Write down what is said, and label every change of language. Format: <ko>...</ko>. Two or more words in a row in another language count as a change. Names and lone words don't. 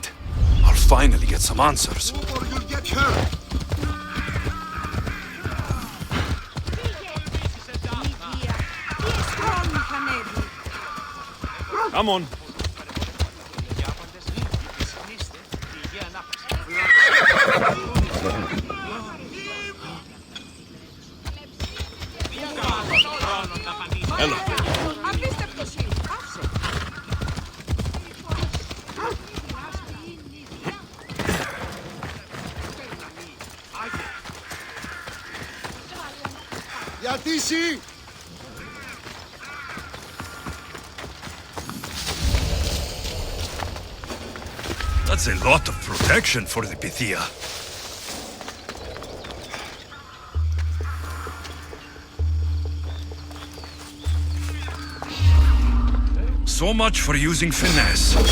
<en>I'll finally get some answers. Or you'll get hurt! Come on.</en> <el>Έλα. Γιατί εσύ!</el> <en>That's a lot of protection for the Pythia. So much for using finesse.</en>